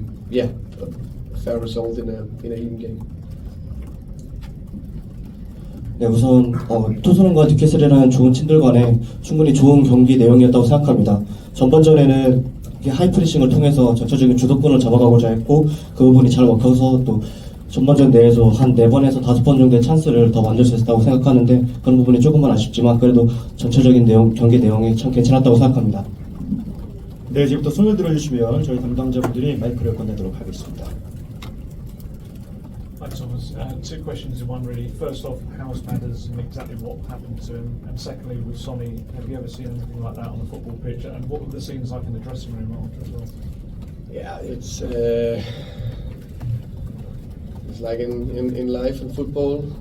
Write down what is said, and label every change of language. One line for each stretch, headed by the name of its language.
English: Yeah, a fair result in a even game.
Korean: 네, 우선 토트넘과 뉴캐슬이라는 좋은 팀들 간에 충분히 좋은 경기 내용이었다고 생각합니다. 전반전에는 하이프레싱을 통해서 전체적인 주도권을 잡아가고자 했고 그 부분이 잘 먹혀서 또 전반전 내에서 한 4번에서 5번 정도의 찬스를 더 만들 수 있었다고 생각하는데 그런 부분이 조금은 아쉽지만 그래도 전체적인 경기 내용이 참 괜찮았다고 생각합니다. 네, 이제부터 손을 들어주시면 저희 담당자분들이 마이크를 건네도록 하겠습니다.
English: Hi Thomas, two questions in one really. First off, how's Madders and exactly what happened to him? And secondly, with Sonny, have you ever seen anything like that on the football pitch? And what were the scenes like in the dressing room after as well? Yeah, it's like in life and football.